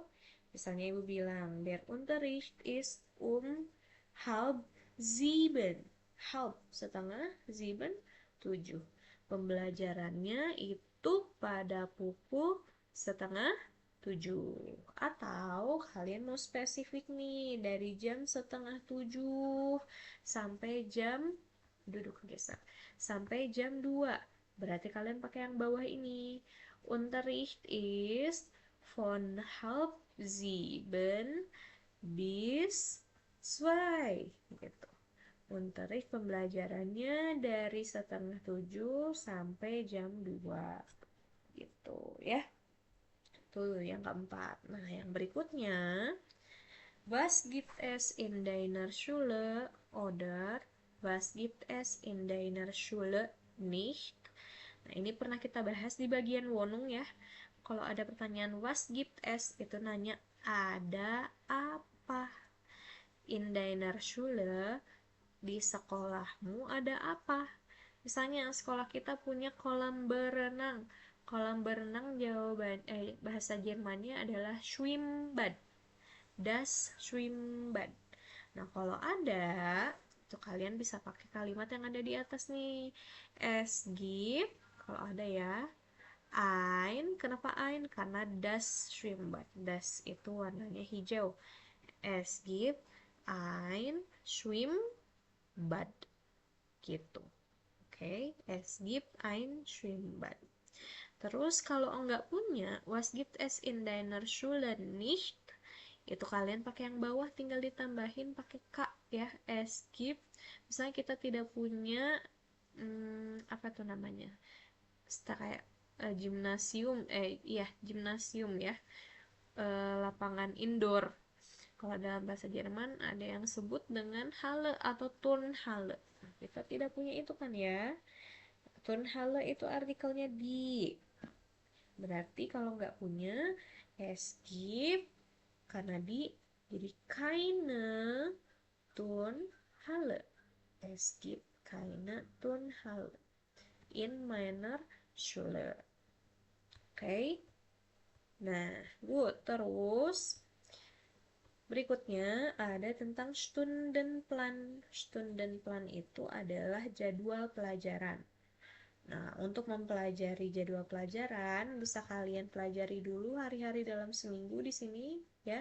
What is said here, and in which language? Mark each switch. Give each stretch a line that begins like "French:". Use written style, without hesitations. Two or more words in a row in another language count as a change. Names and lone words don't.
Indonesian: Misalnya ibu bilang,
German: der Unterricht ist halb sieben. Halb, setengah, sieben, 7.
Indonesian: Pembelajarannya itu pada pukul setengah 7. Atau kalian mau spesifik nih, dari jam setengah 7 sampai jam, duduk geser, sampai jam 2. Berarti kalian pakai yang bawah ini.
German: Unterricht ist von halb sieben bis 2 gitu.
Indonesian: Unterricht pembelajarannya dari setengah 7 sampai jam 2 gitu ya. Itu yang keempat. Nah, yang berikutnya,
German: was gibt es in deiner Schule oder was gibt es in deiner Schule nicht?
Indonesian: Nah, ini pernah kita bahas di bagian Wonung ya. Kalau ada pertanyaan
German: was gibt es,
Indonesian: itu nanya ada apa.
German: In deiner Schule,
Indonesian: di sekolahmu ada apa? Misalnya sekolah kita punya kolam berenang. Kolam berenang bahasa Jermannya adalah Schwimmbad.
German: Das Schwimmbad.
Indonesian: Nah, kalau ada, itu kalian bisa pakai kalimat yang ada di atas nih.
German: Es gibt,
Indonesian: kalau ada ya, Ein, kenapa ein? Karena
German: das Schwimmbad.
Indonesian: Das itu warnanya hijau.
German: Es gibt ein Schwimmbad.
Indonesian: Gitu. Oke,
German: es gibt ein Schwimmbad.
Indonesian: Terus kalau enggak punya,
German: was gibt es in deiner Schule nicht?
Indonesian: Itu kalian pakai yang bawah, tinggal ditambahin pakai k ya.
German: Es gibt,
Indonesian: misalnya kita tidak punya apa tuh namanya? Kayak gimnasium, iya gimnasium ya, lapangan indoor. Kalau dalam bahasa Jerman ada yang sebut dengan Halle atau Turnhalle. Nah, kita tidak punya itu kan ya. Turnhalle itu artikelnya di. Berarti kalau nggak punya,
German: es gibt,
Indonesian: karena di, jadi
German: keine Turnhalle. Es gibt keine Turnhalle in meiner Schule.
Indonesian: Oke. Nah, good. Terus berikutnya ada tentang Stundenplan. Stundenplan itu adalah jadwal pelajaran. Nah, untuk mempelajari jadwal pelajaran, bisa kalian pelajari dulu hari-hari dalam seminggu di sini ya.